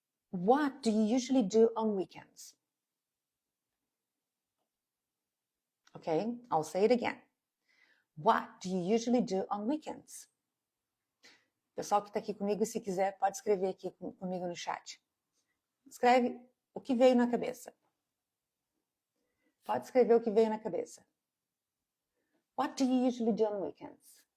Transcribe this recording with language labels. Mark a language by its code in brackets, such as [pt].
[en] What do you usually do on weekends? Okay, I'll say it again. What do you usually do on weekends? [pt] Pessoal que está aqui comigo, se quiser, pode escrever aqui comigo no chat. Escreve o que veio na cabeça. Pode escrever o que veio na cabeça. [en] What do you usually do on weekends?